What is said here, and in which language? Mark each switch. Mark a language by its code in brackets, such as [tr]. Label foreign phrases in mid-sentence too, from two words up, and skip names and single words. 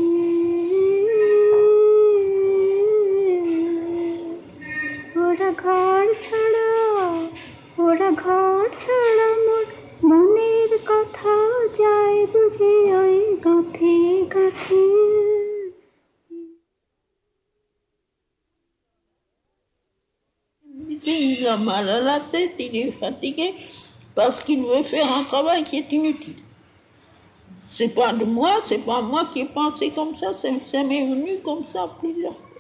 [bn] ওরা ঘর ছাড়া মোর মনের কথা যায় বুঝে ওই গাঁথে গাঁথে। [fr] Il a mal à la tête, il est fatigué parce qu'il veut faire un travail qui est inutile. C'est pas de moi, c'est pas moi qui ai pensé comme ça m'est venu comme ça plusieurs fois.